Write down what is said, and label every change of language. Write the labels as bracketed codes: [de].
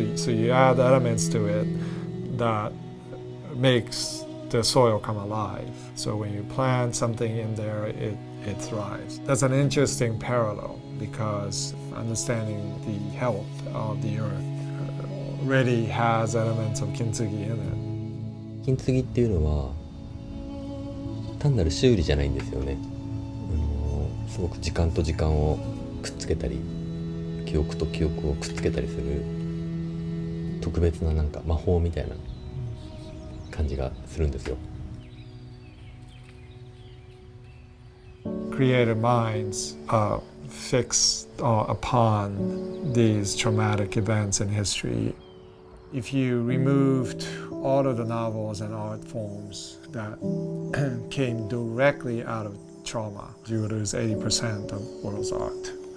[en] So you add elements to it that makes the soil come alive. So when you plant something in there, it thrives. That's an interesting parallel because understanding the health of the earth already has elements of kintsugi in it. [ja] 金継ぎっていうのは単なる修理じゃないんですよね。すごく時間と時間をくっつけたり、記憶と記憶をくっつけたりする特別な魔法みたいな感じがするんですよ。 [en] Creative minds are fixed upon these traumatic events in history. If you removed all of the novels and art forms that came directly out of trauma, you would lose 80% of world's art.